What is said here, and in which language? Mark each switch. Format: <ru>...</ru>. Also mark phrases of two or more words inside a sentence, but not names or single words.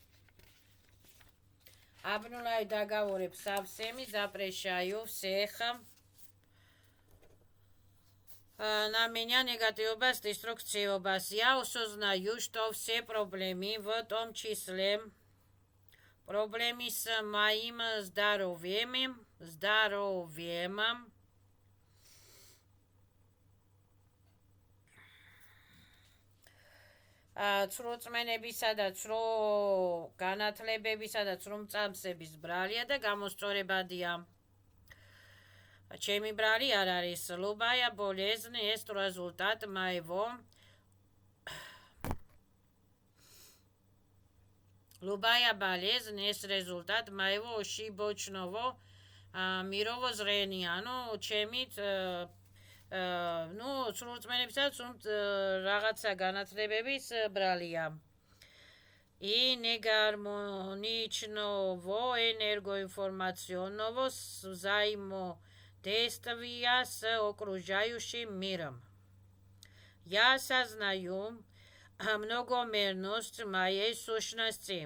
<ru>Обнуляю договоры со всеми, запрещаю всех на меня негативность, деструктивность. Я осознаю, что все проблемы, в том числе проблемы с моим здоровьем,</ru> <ka>ცრუწმენებისა და ცრუ განათლებებისა და ცრუმწამსების ბრალია და გამოსწორებადია. Ჩემი ბრალი არ არის.</ka> <ru>Любая болезнь есть результат моего Любая болезнь есть результат моего ошибочного мировоззрения. Ну,</ru> <ka>ჩემით ცრუწმენებისა რაღაცა განათლებების ბრალია.</ka> <ru>И негармоничного энергоинформационного взаимодействия с окружающим миром. Я осознаю многомерность моей сущности.</ru>